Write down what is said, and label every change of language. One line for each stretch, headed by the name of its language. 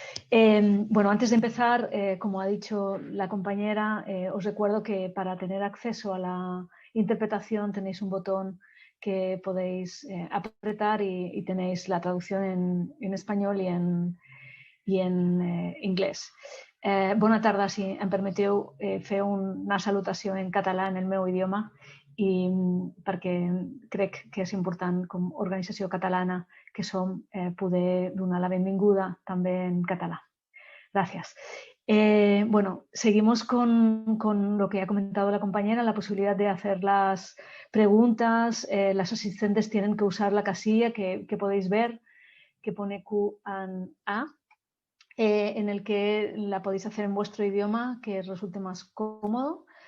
Spanish: Bueno, antes de empezar, como ha dicho la compañera, os recuerdo que para tener acceso a la interpretación tenéis un botón que podéis apretar y tenéis la traducción en español y en inglés.
Catalan: Bona tarda, si em permeteu fer una salutació en català, en el meu idioma, i perquè crec que és important, com a organització catalana que som, poder donar la benvinguda també en català.
Spanish: Gracias. Bueno, seguimos con lo que ha comentado la compañera, la posibilidad de hacer las preguntas. Las asistentes tienen que usar la casilla que podéis ver, que pone Q&A, en el que la podéis hacer en vuestro idioma, que os resulte más cómodo.